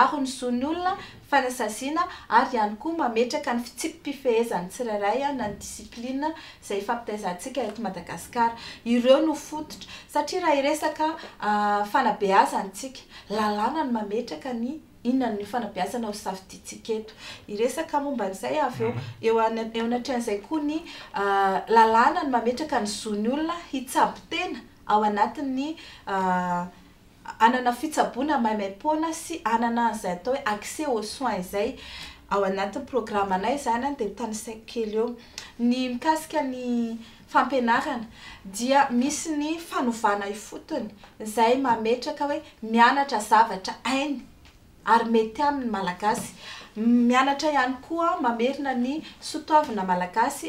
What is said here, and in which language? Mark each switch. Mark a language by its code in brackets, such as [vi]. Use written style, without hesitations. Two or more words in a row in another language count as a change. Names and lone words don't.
[mg] ny zon'ny olona fanasasiana ary ihany koa mametraka ny fitsikim-pifehezan'ny tsirairay na ny disipline izay fampitaizantsika eto Madagasikara ireo no fototra satria raha iresaka fanabeazantsika lalàna ny mametraka ny inona ny fanabeazana ho safiditsika eto iresaka momba an'izay avy eo anatrehan'izay koa ny lalàna ny mametraka ny zon'ny olona hitsabo tena ao anatin'ny anana fitsaboana maimaimpona sy anana izay atao hoe [fr] accès aux soins [mg] izay ao anatin'ny programanay zany dia tanisaiko kely eo ny mikasika ny fampianarana dia misy ny fanovana ifotony izay mametraka hoe mianatra zavatra hainy ary mety amin'ny malagasy mianatra ihany koa mamerina ny sotoavina malagasy